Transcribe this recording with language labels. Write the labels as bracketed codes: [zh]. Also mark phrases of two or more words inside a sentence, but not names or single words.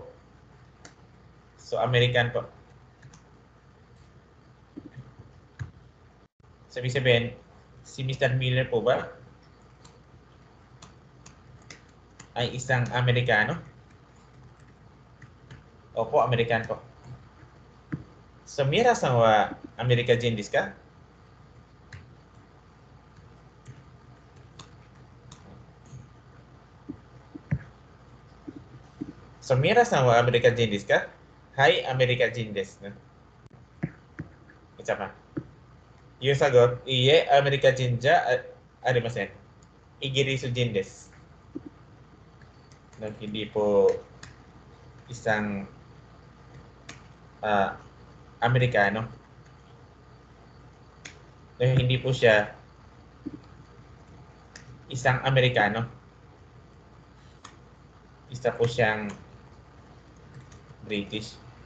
[tl] So, American po. Sabi-sabihin, si Mr. Miller po ba ay isang Amerikano? Opo, American po. So, [ja] ミラさんはアメリカ人ですか? So, ミラさんはアメリカ人ですか? はい、アメリカ人です. [tl] Isa pa. Yung sagot, [ja] いいえ、アメリカ人じゃありません. イギリス人です. [tl] Hindi po isang Amerikano. Hindi po siya isang Amerikano. Isa po siyang British.